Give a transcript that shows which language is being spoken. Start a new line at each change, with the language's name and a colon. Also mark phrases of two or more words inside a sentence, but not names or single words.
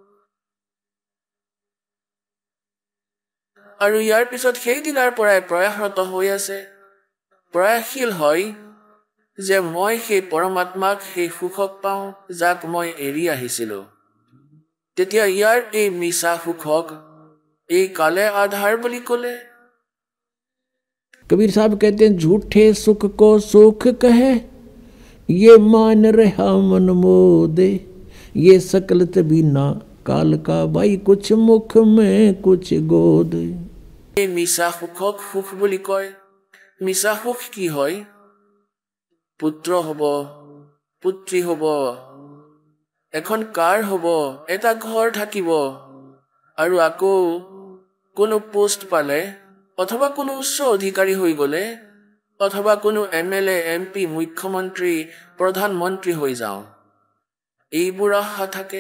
Assamese: আৰু ইয়াৰ পিছত সেই দিনাৰ পৰাই প্ৰয়াসৰত হৈ আছে, প্ৰয়াসশীল হয় যে মই সেই পৰমাত্মাক, সেই সুখক পাওঁ যাক মই এৰি আহিছিলোঁ। তেতিয়া এই মিছা সুখক এই কালে আধাৰ বুলি ক'লে।
Hindi: कबीर साहब कहते हैं झूठे सुख को सुख कहे, ये मान रहा मन मोदे, ये सकल तबीना काल का भाई कुछ मुख में कुछ गोद।
Assamese: এই মিছা সুখক সুখ বুলি কয়। মিছা সুখ কি হয়? পুত্ৰ হ'ব, পুত্ৰী হ'ব, এখন কাৰ হ'ব, এটা ঘৰ থাকিব, আৰু আকৌ কোনো পোষ্ট পালে, অথবা কোনো উচ্চ অধিকাৰী হৈ গ'লে, অথবা কোনো MLA, MP, মুখ্যমন্ত্ৰী, প্ৰধানমন্ত্ৰী হৈ যাওঁ, এইবোৰ আশা থাকে।